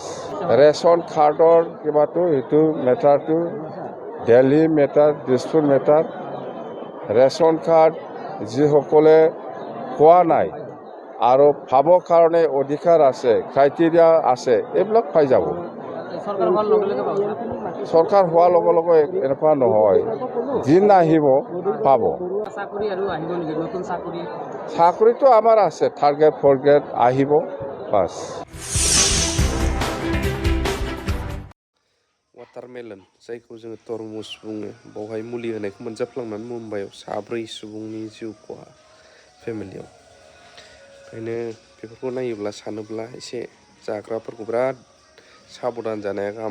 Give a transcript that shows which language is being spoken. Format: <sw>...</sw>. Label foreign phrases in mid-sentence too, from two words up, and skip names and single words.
<as>ৰেচন কাৰ্ডৰ কিবাটো এইটো মেটাৰটো দিল্লী মেটাৰ দিছপুৰ মেটাৰ ৰেচন কাৰ্ড যিসকলে পোৱা নাই আৰু পাবৰ কাৰণে অধিকাৰ আছে ক্ৰাইটেৰিয়া আছে এইবিলাক পাই যাব। চৰকাৰ হোৱাৰ লগে লগে এনেকুৱা নহয়, দিন আহিব পাব। চাকৰিটো আমাৰ আছে,</as> <en>third grade fourth grade</en> <as>আহিব বাছ।</as> <brx>वाटारमेलन जायखौ जोङो तरमुज बुङो, बावहाय मुलि होनायखौ मोनजाफ्लांनानै मुम्बाइआव साब्रै सुबुंनि जिउ खहा फेमिलियाव। ओंखायनो बेफोरखौ नायोब्ला सानोब्ला एसे जाग्राफोरखौ बिराद साबधान जानाया गाहाम।</brx>